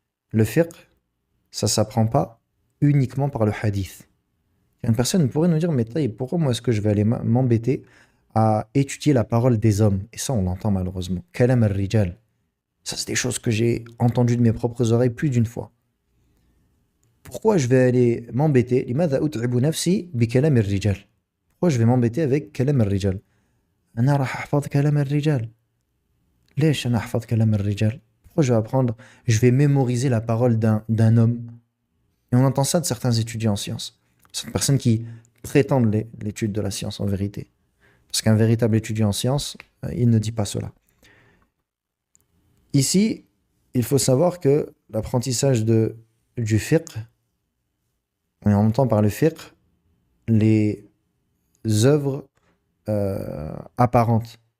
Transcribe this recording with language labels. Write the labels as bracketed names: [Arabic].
[French] le fiqh, ça s'apprend pas uniquement par le hadith. Une personne pourrait nous dire, mais pourquoi moi est-ce que je vais aller m'embêter à étudier la parole des hommes? Et ça, on l'entend malheureusement. [Arabic] Kalam al-rijal. [French] Ça, c'est des choses que j'ai entendues de mes propres oreilles plus d'une fois. Pourquoi je vais aller m'embêter? [Arabic] لماذا أتعب نفسي بكلام الرجال? [French] Pourquoi je vais m'embêter avec [Arabic] كلام الرجال? أنا راح أحفظ كلام الرجال. ليش أنا أحفظ كلام الرجال? [French] Pourquoi je vais apprendre? Je vais mémoriser la parole d'un homme. Et on entend ça de certains étudiants en sciences. Certaines personnes qui prétendent l'étude de la science en vérité. Parce qu'un véritable étudiant en sciences, il ne dit pas cela. Ici, il faut savoir que l'apprentissage du fiqh, on entend par le fiqh les œuvres apparentes.